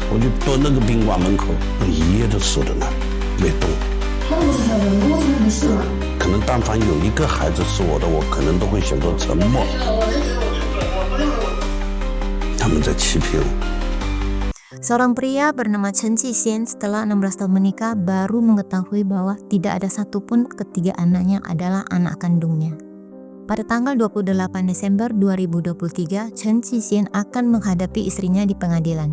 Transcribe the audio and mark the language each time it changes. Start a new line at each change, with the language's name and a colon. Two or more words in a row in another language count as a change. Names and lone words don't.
Chinese: 蹲那个宾馆门口，一夜都守在那里没动。那不是他人工是没事吗？可能但凡有一个孩子是我的，我可能都会选择沉默。他们在欺骗我。
Indonesian: Seorang pria bernama Chen Qixin setelah 16 tahun menikah baru mengetahui bahwa tidak ada satupun ketiga anaknya adalah anak kandungnya. Pada tanggal 28 Desember 2023, Chen Qixin akan menghadapi istrinya di pengadilan.